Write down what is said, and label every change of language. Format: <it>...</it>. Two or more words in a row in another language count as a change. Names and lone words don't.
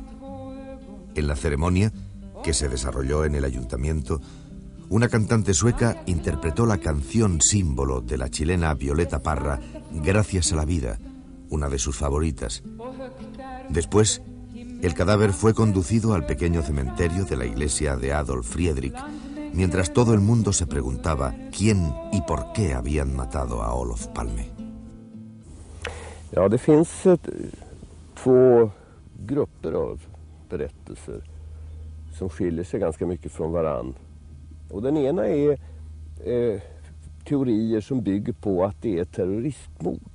<es>En la ceremonia, que se desarrolló en el ayuntamiento, una cantante sueca interpretó la canción símbolo de la chilena Violeta Parra, Gracias a la vida, una de sus favoritas. Después, el cadáver fue conducido al pequeño cementerio de la iglesia de Adolf Fredrik, mientras todo el mundo se preguntaba quién y por qué habían matado a Olof Palme.</es> <sv>Ja, det finns två grupper av berättelser som skiljer sig ganska mycket från varann. Och den ena är teorier som bygger på att det är terroristmord.</sv>